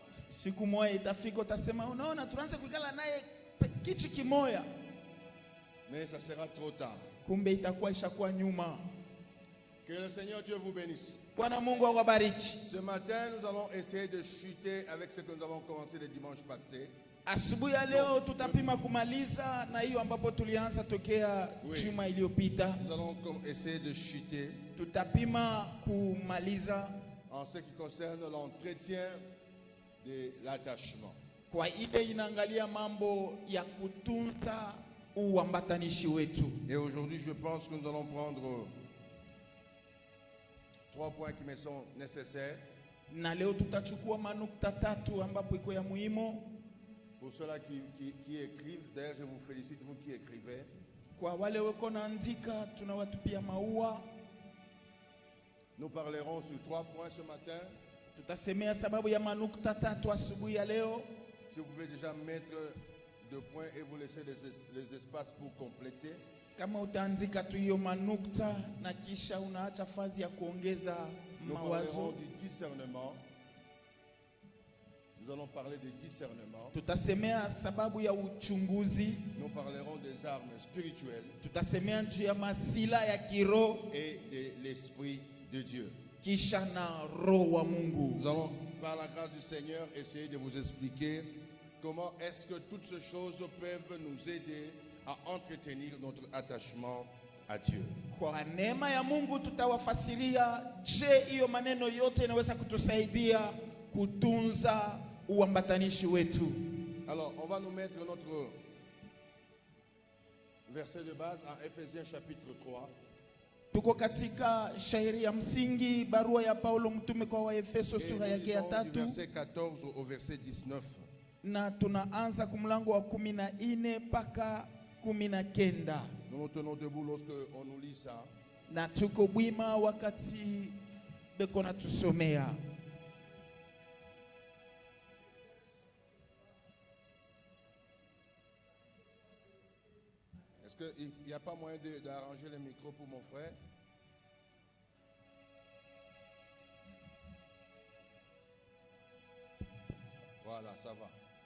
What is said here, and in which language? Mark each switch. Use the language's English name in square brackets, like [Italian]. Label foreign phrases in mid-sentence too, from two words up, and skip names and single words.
[French] Mais ça sera trop tard. Que le Seigneur Dieu vous bénisse. Ce matin, nous allons essayer de chuter avec ce que nous avons commencé le dimanche passé. [Swahili] Asubuhi ya leo tutapima kumaliza na hiyo ambapo tulianza tokea juma iliyopita. [French] Nous allons essayer de chuter. [Swahili] Tutapima kumaliza [French] en ce qui concerne l'entretien de l'attachement. [Swahili] Kwa ile inaangalia mambo ya kutunza uambatanishi wetu. [French] Et aujourd'hui, je pense que nous allons prendre 3 points qui me sont nécessaires. [Swahili] Na leo tutachukua manukta 3 ambapo iko ya muhimu. [French] Pour ceux-là qui écrivent, d'ailleurs je vous félicite, vous qui écrivez. [Swahili] Kwa wale wako naandika tunawatupia maua. [French] Nous parlerons sur 3 points ce matin. [Swahili] Tutasemea sababu ya manukta 3 asubuhi ya leo. [French] Si vous pouvez déjà mettre 2 points et vous laisser les espaces pour compléter. [Swahili] Kama utaandika tu hiyo manukta na kisha unaacha fazi ya kuongeza mawazo. [French] Nous parlerons du discernement. Nous allons parler de discernement. [Swahili] Tutasemea sababu ya uchunguzi. [French] Nous parlerons des armes spirituelles. [Swahili] Tutasemea juu ya masila ya kiroho [French] et de l'esprit de Dieu. [Swahili] Kisha na roho wa Mungu. [French] Nous allons par la grâce du Seigneur essayer de vous expliquer comment est-ce que toutes ces choses peuvent nous aider à entretenir notre attachement à Dieu. [Swahili] Kwa neema ya Mungu tutawafasiria je hiyo maneno yote inaweza kutusaidia kutunza uambatanishi wetu. [French] Alors, on va nous mettre notre verset de base en Ephésiens chapitre 3. [Swahili] Tuko katika shairi ya msingi barua ya Paulo mtume kwa Waefeso sura yake ya 3. [French] Verset 14 au verset 19. [Swahili] Na tunaanza kumlango wa 14 mpaka 19. [French] Nous nous tenons debout lorsque on nous lit ça. [Swahili] Na tuko bwima wakati beko natusomea. [French] Est-ce qu'il n'y a pas moyen d'arranger le micro pour mon frère? Voilà, ça va.